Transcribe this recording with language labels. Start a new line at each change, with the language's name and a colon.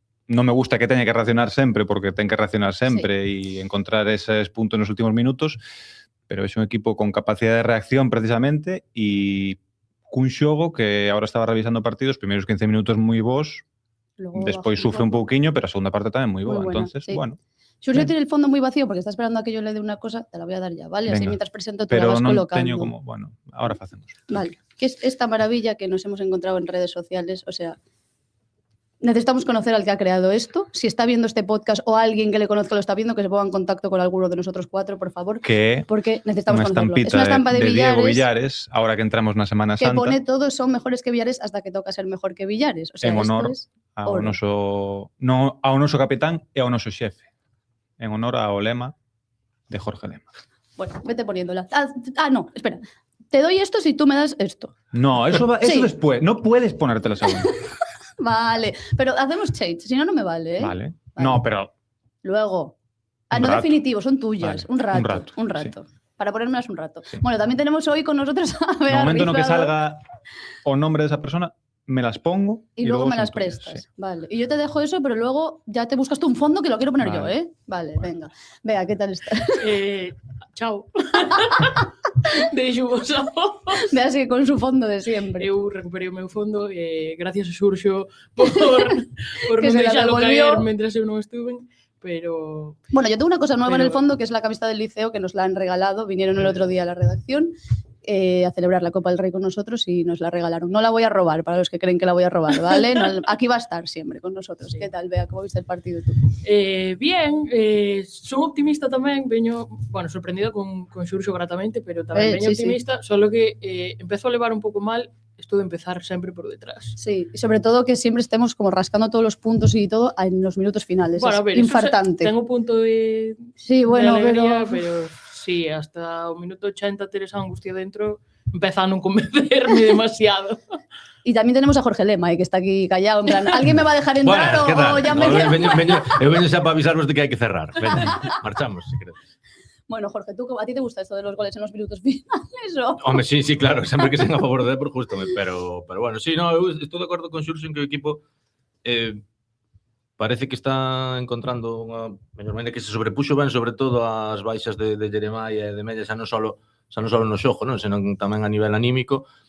Galician: Non me gusta que teña que reaccionar sempre, porque ten que reaccionar sempre e encontrar eses puntos nos últimos minutos, pero é un equipo con capacidade de reacción precisamente e cun xogo que agora estaba revisando partidos, os primeiros 15 minutos moi bons, despois sufre un pouquiño, pero a segunda parte tamén moi boa.
Spanish: Entonces, bueno. Xurxo tiene el fondo muy vacío porque está esperando a que yo le dé una cosa, te la voy a dar ya, ¿vale? Venga. Así mientras presento tú la vas colocando.
Galician: Pero non teño como, bueno, ahora facemos.
Spanish: Vale, que es esta maravilla que nos hemos encontrado en redes sociales, o sea, necesitamos conocer al que ha creado esto. Si está viendo este podcast o alguien que le conozca lo está viendo, que se ponga en contacto con alguno de nosotros cuatro, por favor. Porque necesitamos conocerlo. Es una estampa de
Galician: Diego Villares, ahora que entramos na Semana Santa.
Spanish: Que pone todos son mejores que Villares hasta que toca ser mejor que Villares. O sea,
Galician: en honor ao noso capitán e ao noso xefe. En honor ao lema de Jorge Lema.
Spanish: Bueno, vete poniéndola. No, espera. Te doy esto si tú me das esto. No, eso después. No puedes ponerte la segunda. Vale, pero hacemos change, si no, no me vale, ¿eh? Vale. No, pero... Luego. No definitivo, son tuyas. Vale. Un rato. Sí. Para ponérmelas un rato. Sí. Bueno, también tenemos hoy con nosotros a Bea. En el momento en que salga o nombre de esa persona, me las pongo y luego me las prestas. Sí. Vale. Y yo te dejo eso, pero luego ya te buscas tú un fondo que lo quiero poner yo, ¿eh? Vale, venga. Bea, ¿qué tal estás?
Galician: Chao. Deixo vos a vos.
Spanish: Vea, así con su fondo de siempre.
Galician: Eu recuperei o meu fondo gracias a Xurxo por non deixalo caer mentre eu non estuve. Pero...
Spanish: Bueno, yo tengo una cosa nueva en el fondo, que es la camiseta del liceo, que nos la han regalado. Vinieron el otro día a la redacción a celebrar la Copa del Rey con nosotros y nos la regalaron. No la voy a robar, para los que creen que la voy a robar, ¿vale? No, aquí va a estar siempre con nosotros. Sí. ¿Qué tal, Bea? ¿Cómo viste el partido tú?
Galician: Bien, son optimista tamén, veño, bueno, sorprendida con Xurxo gratamente, pero tamén veño optimista, solo que empezo a levar un pouco mal esto de empezar sempre por detrás.
Spanish: Sí, y sobre todo que siempre estemos como rascando todos los puntos y todo en los minutos finales. Bueno, es infartante. Tengo punto de alegría,
Galician: pero sí, hasta o minuto 80 ter esa angustia dentro empeza a non convencerme demasiado.
Spanish: Y también tenemos a Jorge Lema, que está aquí callado, en plan, ¿alguien me va a dejar entrar o ya me quedo?
Galician: Eu veño xa para avisaros de que hai que cerrar. Veña, marchamos, si queres.
Spanish: Bueno, Jorge, ¿a ti te gusta esto de los goles en los minutos finales? ¿O?
Galician: Hombre, sí, claro, sempre que sean a favor de Depor, justo, pero bueno, sí, no, eu estou de acordo con Xurxo en que o equipo parece que está encontrando unha mellor maneira, que se sobrepuxo ben, sobre todo as baixas de Jeremai e de Mella, xa non só no xogo, non, senón tamén a nivel anímico.